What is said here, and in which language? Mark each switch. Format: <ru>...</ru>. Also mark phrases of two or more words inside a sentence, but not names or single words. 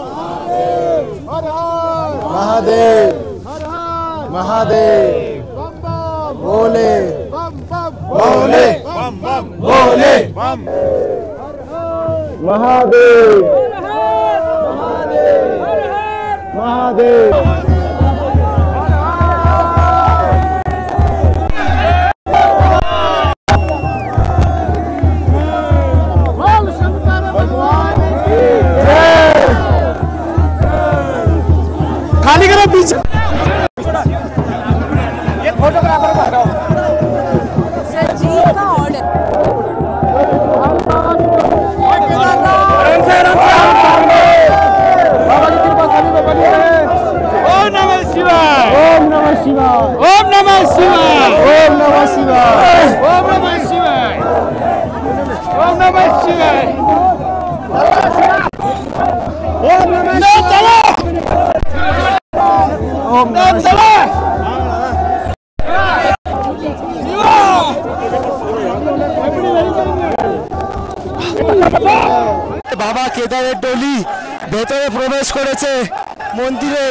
<hi>মহাদেব মহাদেব भोले भोले भोले महादेव महादेव खाली करो पीछे ये फोटोग्राफर को हटाओ सर जी का ऑर्डर</hi> <sa>ओम नमः शिवाय ओम नमः शिवाय ओम नमः शिवाय ओम नमः शिवाय ओम नमः शिवाय ओम नमः शिवाय ओम नमः</sa> <bn>বাবা কেদারের ডলি ভেতরে প্রবেশ করেছে মন্দিরের।</bn>